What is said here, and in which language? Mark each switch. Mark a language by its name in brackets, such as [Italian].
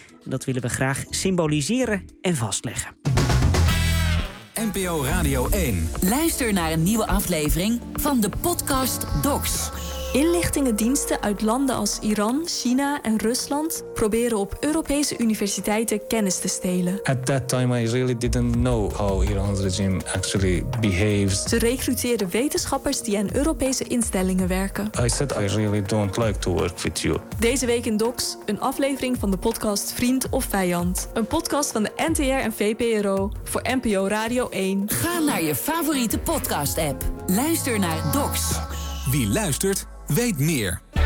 [Dutch] Dat willen we graag symboliseren en vastleggen. NPO Radio 1. Luister naar een nieuwe aflevering van de podcast Docs. Inlichtingendiensten uit landen als Iran, China en Rusland proberen op Europese universiteiten kennis te stelen. [English] At that time I really didn't know how Iran's regime actually behaves. [Dutch] Ze recruteren wetenschappers die aan Europese instellingen werken. [English] I said I really don't like to work with you. [Dutch] Deze week in Docs, een aflevering van de podcast Vriend of Vijand. Een podcast van de NTR en VPRO voor NPO Radio 1. Ga naar je favoriete podcast-app. Luister naar Docs. Wie luistert, weet meer.